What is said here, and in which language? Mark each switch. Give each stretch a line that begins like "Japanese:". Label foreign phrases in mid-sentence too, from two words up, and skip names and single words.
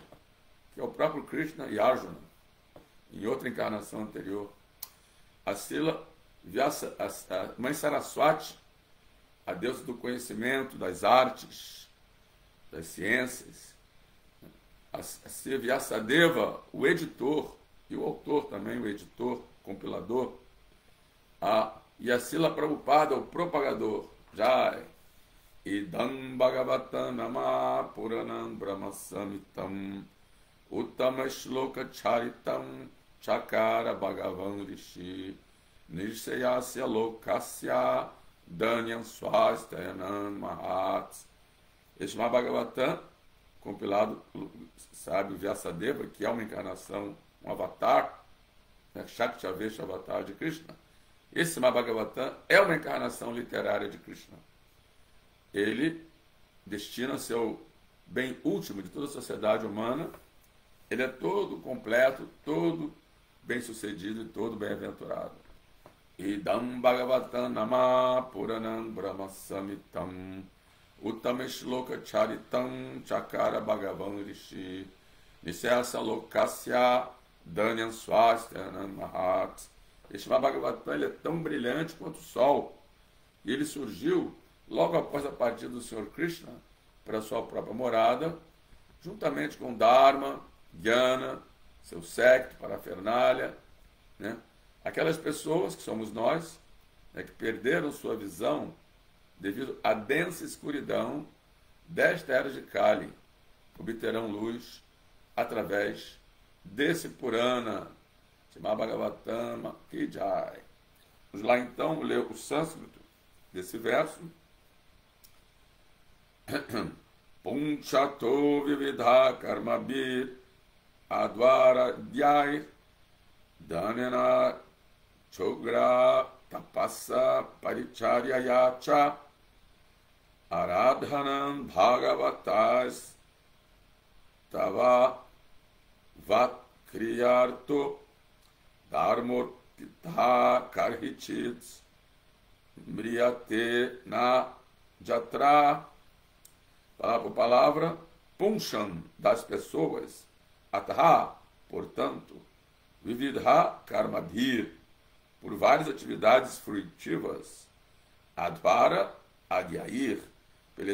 Portuguese: que é o próprio Krishna e Arjuna, em outra encarnação anterior, a Sila Vyasa, a mãe Saraswati, a deusa do conhecimento, das artes, das ciências, a Sila Vyasadeva, o editor, e o autor também, o editor, compilador, e a Srila Prabhupada, o propagador, Jai.
Sanskrit: इदं भागवतं नाम पुराणं ब्रह्मसम्मितम् उत्तमश्लोकचरितं चकार भगवान् ऋषिः निःश्रेयसाय लोकस्य धन्यं स्वस्त्ययनं महत्.
Portuguese: Este é o Bhagavatam, compilado pelo sábio Vyasadeva, que é uma encarnação, um avatar, né,
Sanskrit: शक्त्यावेश अवतार
Portuguese: de Krishna. Esse Srimad Bhagavatam é uma encarnação literária de Krishna. Ele destina seu bem último de toda a sociedade humana. Ele é todo completo, todo bem-sucedido e todo bem-aventurado.
Sanskrit: इदं भागवतं नाम पुराणं ब्रह्मसम्मितम् उत्तमश्लोकचरितं चकार भगवान् ऋषिः निःश्रेयसाय लोकस्य धन्यं स्वस्त्ययनं महत्.
Portuguese: Este Bhagavatam ele é tão brilhante quanto o sol. E ele surgiu logo após a partida do Senhor Krishna para sua própria morada, juntamente com Dharma, Jnana, seu séquito, parafernália, né? Aquelas pessoas que somos nós, né, que perderam sua visão devido à densa escuridão desta era de Kali, obterão luz através desse Purana,
Hindi: श्रीमद् भागवतम् की जय.
Portuguese: Vamos lá então ler o sânscrito desse verso.
Sanskrit: पुंसां विविध कर्मभिर् अध्वराद्यैर् दानेन चोग्र तपसा परिचर्यया च आराधनं भगवतस् तव सत्क्रियार्थो धर्मोऽर्पितः कर्हिचिद् म्रियते न यत्र.
Portuguese: Palavra por palavra, puncham das pessoas, atha, portanto,
Sanskrit: विविध कर्मभिर्,
Portuguese: por várias atividades fruitivas,
Sanskrit: अध्वर आद्यैर्,
Portuguese: pela